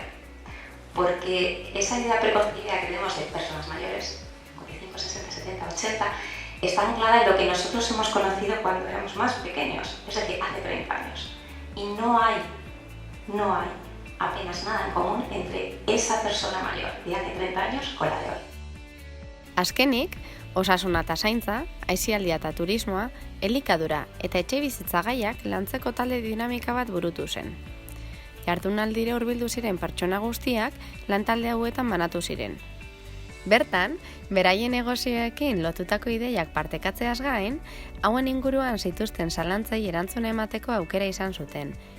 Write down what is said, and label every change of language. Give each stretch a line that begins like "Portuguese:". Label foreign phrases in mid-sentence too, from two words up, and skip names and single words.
Spanish: Porque esa idea preconcebida que tenemos de personas mayores, 55, 60, 70, 80, está anclada en lo que nosotros hemos conocido cuando éramos más pequeños, es decir, hace 30 años. Y no hay apenas nada en común entre esa persona mayor de hace 30 años con la de hoy.
Basque: Azkenik, osasuna eta zaintza, aisialdia eta turismoa, elikadura eta etxebizitza gaiak lantzeko talde dinamika bat burutu zen. Jardunaldira hurbildu ziren pertsona guztiak lantalde hauetan banatu ziren. Bertan, beraien negozioekin lotutako ideiak partekatzeaz gain, hauen inguruan zituzten zalantzai erantzuna emateko aukera izan zuten.